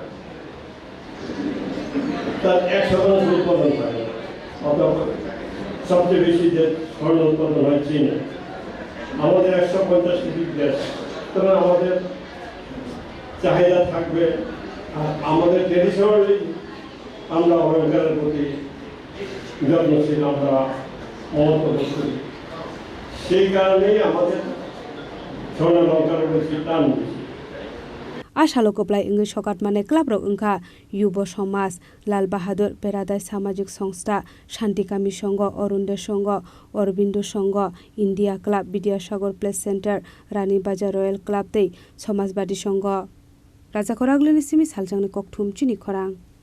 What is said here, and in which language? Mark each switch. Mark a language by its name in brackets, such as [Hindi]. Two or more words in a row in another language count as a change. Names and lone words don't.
[Bangla] তার 1% উৎপাদন হয় অথবা সবচেয়ে বেশি যে স্বর্ণ উৎপাদন হয় চীনে আমাদের 150 কোটি দেশ সুতরাং আমাদের চাহিদা থাকবে আর আমাদের ট্রেডিশনালি আমরা অলঙ্কারের প্রতি যত্নশীল আমরা মহত্ব করি সেই কারণেই আমাদের স্বর্ণ অলঙ্কারের প্রতি টান বেশি [Kok Borok] ChasaloKhlai इंगे Sokat माने क्लाबरक इंखा युव समाज लाल बहादुर पेरादाय सामाजिक संस्था शांतिकामी संघ अरुणोदय संघ अरबिंद संघ इंडिया क्लाब विद्यासागर प्लेस सेंटर रानी बाजार रयेल क्लाब तै समाजवादी संघ राजाखर आगोलनि सिमी सालजांनि ककथुम चिनि खरां